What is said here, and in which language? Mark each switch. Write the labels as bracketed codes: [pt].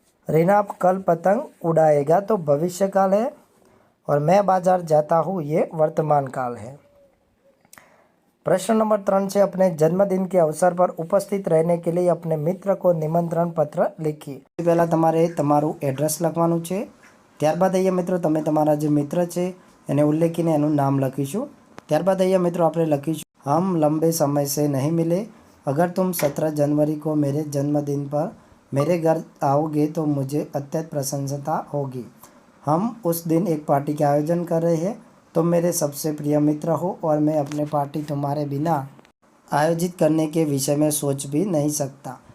[hi] रीना कल पतंग उड़ाएगा तो भविष्यकाल है। और मैं बाजार जाता हूँ ये वर्तमान काल है। प्रश्न नंबर 3 છે, अपने जन्मदिन के अवसर पर उपस्थित रहने के लिए अपने मित्र को निमंत्रण पत्र लिखिए। [gu] पहला તમારે તમારું એડ્રેસ લખવાનું છે, ત્યારબાદ અહીંયા મિત્રો તમે તમારા જે મિત્ર છે એને ઉલ્લેખીને એનું નામ લખીશું। ત્યારબાદ અહીંયા મિત્રો આપણે લખીશું, [hi] हम लंबे समय से नहीं मिले, अगर तुम 17 जनवरी को मेरे जन्मदिन पर मेरे घर आओगे तो मुझे अत्यंत प्रसन्नता होगी। हम उस दिन एक पार्टी का आयोजन कर रहे हैं, तुम मेरे सबसे प्रिय मित्र हो और मैं अपने पार्टी तुम्हारे बिना आयोजित करने के विषय में सोच भी नहीं सकता।